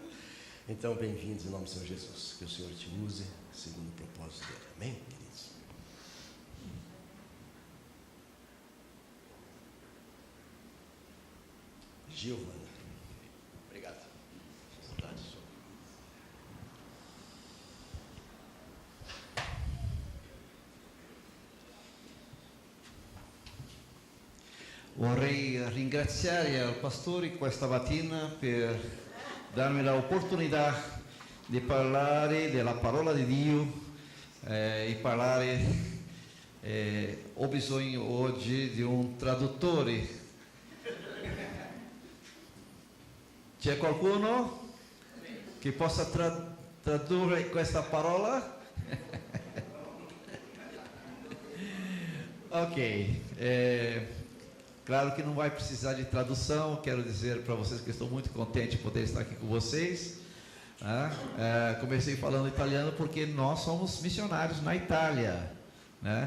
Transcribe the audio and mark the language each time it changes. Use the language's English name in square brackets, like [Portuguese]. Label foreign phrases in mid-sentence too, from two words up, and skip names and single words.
[Portuguese] Então, bem-vindos em nome do Senhor Jesus. Que o Senhor te use segundo o propósito dele. Amém, queridos? Giovana. Obrigado. Vontade, senhor. [Italian] Vorrei ringraziare il pastore questa mattina per darmi l'opportunità di parlare della parola di Dio e parlare. Ho bisogno oggi di un traduttore. C'è qualcuno che possa tradurre questa parola? [Portuguese] Ok. Claro que não vai precisar de tradução. Quero dizer para vocês que estou muito contente de poder estar aqui com vocês. Comecei falando italiano porque nós somos missionários na Itália, né?